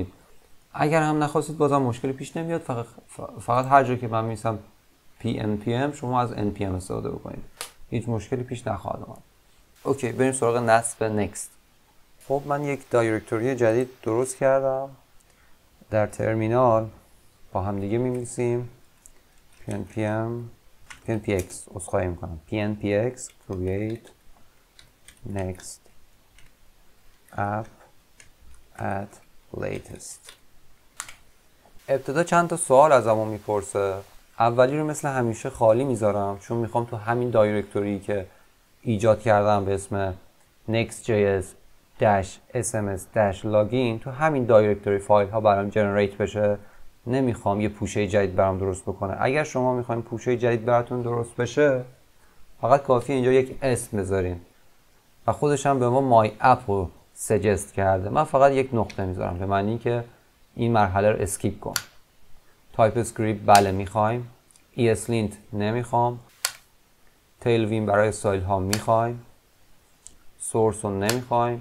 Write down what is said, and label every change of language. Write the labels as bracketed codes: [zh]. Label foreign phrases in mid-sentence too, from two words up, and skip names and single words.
[fa] اگر هم نخواستید بازم مشکلی پیش نمیاد، فقط هر جا که من می‌نویسم PNPM شما از NPM استفاده بکنید، هیچ مشکلی پیش نخواهد اومد. اوکی، بریم سراغ نصب نکست. خب من یک دایرکتوری جدید درست کردم. در ترمینال با هم دیگه می‌نویسیم PNPX، عذرخواهی می‌کنم، [en] PNPX create next app at latest. [fa] ابتدا چند تا سوال ازمون میپرسه. اولی رو مثل همیشه خالی میذارم چون میخوام تو همین دایرکتوری که ایجاد کردم به اسم next.js-sms-login تو همین دایرکتوری فایل ها برام جنریت بشه. نمیخوام یه پوشه جدید برام درست بکنه. اگر شما میخواین پوشه جدید براتون درست بشه فقط کافی اینجا یک اسم بذارین و خودش هم به ما [en] my app [fa] رو سجست کرده. من فقط یک نقطه میذارم به معنی که این مرحله رو اسکیپ کن. تایپ اسکریپت بله میخوایم. ESLint نمیخوام. تیلوین برای استایل ها میخوایم. سورس رو نمیخوایم.